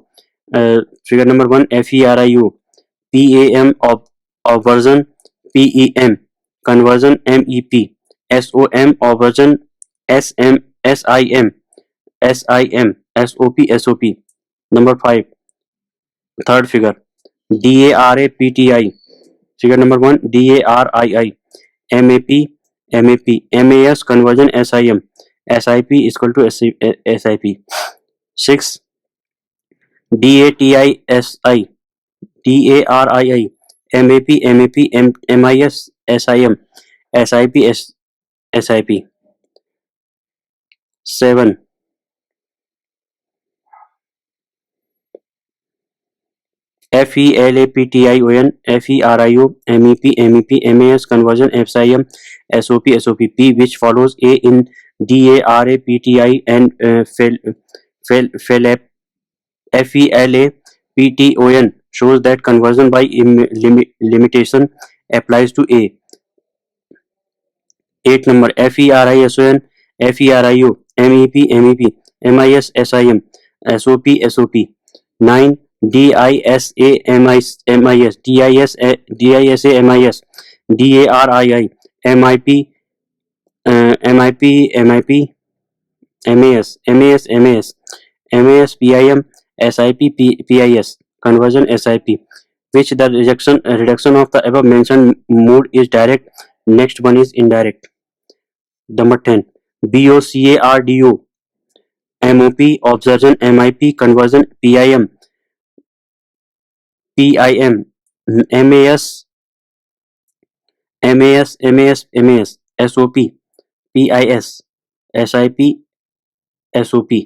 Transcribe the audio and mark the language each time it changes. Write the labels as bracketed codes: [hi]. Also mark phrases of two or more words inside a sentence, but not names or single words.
[en] Figure number one, FERIO. PAM obversion, PEM conversion, MEP. SOM obversion, SIM, SOP. Number five, third figure, DARAPTI. Figure number one, DARII. MAS conversion, SIP is equal to SIP. 6, DATISI. DARII. MIS, SIP. 7, FELAPTION, FERIO, MEP, MAS conversion, SIM, SOP, P, which follows A in DARAPTI and FELAPTON shows that conversion by limitation applies to A. 8 number, FERISON, FERIO, MEP, MIS, SIM, SOP. 9, DISA, DARII, MIP, MAS, PIM, PIS, conversion, SIP, which the reduction of the above mentioned mode is direct. Next one is indirect. Number 10, BOCARDO, MOP, observation, MIP, conversion, PIM, MAS, SOP, PIS, SIP, SOP.